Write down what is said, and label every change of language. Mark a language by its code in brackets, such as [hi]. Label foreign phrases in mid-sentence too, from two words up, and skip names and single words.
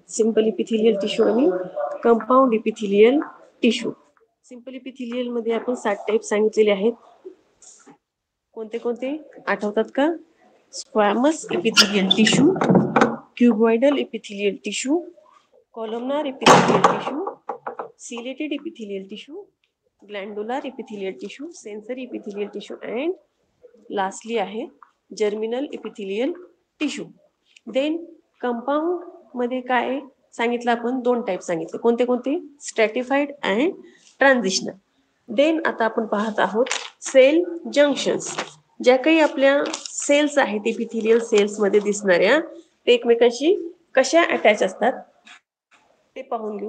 [en] simple epithelial tissue आणि compound epithelial tissue. simple epithelial [mr] मध्ये आपण 7 टाइप सांगितलेले आहेत. कोणते कोणते आठवतात का? [en] squamous epithelial tissue, cuboidal epithelial tissue, columnar epithelial tissue, ciliated epithelial tissue, glandular epithelial tissue, sensory epithelial tissue, and lastly आहे germinal epithelial tissue. [mr] Then compound मध्ये काय सांगितलं आपण? 2 टाइप सांगितले. कोणते कोणते? [en] stratified and transitional. then [mr] आता आपण पाहत आहोत [en] cell junctions. [mr] ज्या काही आपल्या सेल्स आहेत [en] epithelial cells [mr] मध्ये दिसणाऱ्या, ते एकमेकांशी कशा अटॅच असतात ते पाहून घेऊ.